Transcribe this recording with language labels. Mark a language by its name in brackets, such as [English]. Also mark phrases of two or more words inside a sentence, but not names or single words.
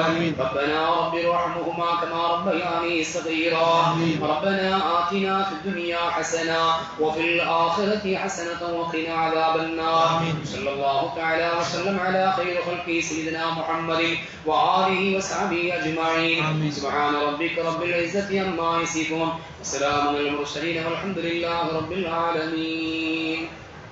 [Arabic] ربنا رب ارحمهما كما ربياني صغيرا ربنا آتنا في الدنيا حسنة وفي الآخرة حسنة وقنا عذاب النار. صلى الله تعالى وسلم على خير خلقه سيدنا محمد وآله وصحبه أجمعين. سبحان ربك رب العزة عما يصفون وسلام على المرسلين والحمد لله رب العالمين.